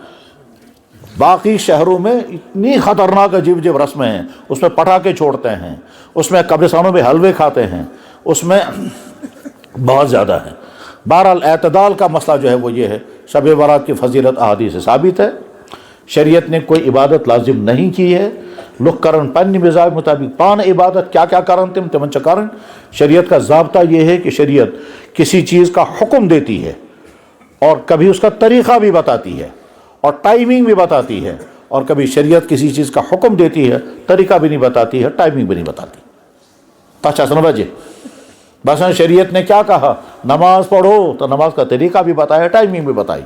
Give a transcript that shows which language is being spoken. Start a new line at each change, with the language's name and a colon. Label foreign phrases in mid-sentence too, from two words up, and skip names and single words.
Urdu: باقی شہروں میں اتنی خطرناک عجیب عجیب رسمیں ہیں، اس میں پٹاخے چھوڑتے ہیں، اس میں قبرستانوں میں حلوے کھاتے ہیں، اس میں بہت زیادہ ہے. بہرحال اعتدال کا مسئلہ جو ہے وہ یہ ہے، شب برات کی فضیلت احادیث سے ثابت ہے. شریعت نے کوئی عبادت لازم نہیں کی ہے،
Kashmiri: لوگ کرن پنہ مزاج مطابق پان عبادت کیا کرن تمن چھ کرن.
Urdu: شریعت کا ضابطہ یہ ہے کہ شریعت کسی چیز کا حکم دیتی ہے اور کبھی اس کا طریقہ بھی بتاتی ہے اور ٹائمنگ بھی بتاتی ہے، اور کبھی شریعت کسی چیز کا حکم دیتی ہے، طریقہ بھی نہیں بتاتی ہے، ٹائمنگ بھی نہیں بتاتی. اچھا سن بجے بس شریعت نے کیا کہا نماز پڑھو تو نماز کا طریقہ بھی بتایا، ٹائمنگ بھی بتائی.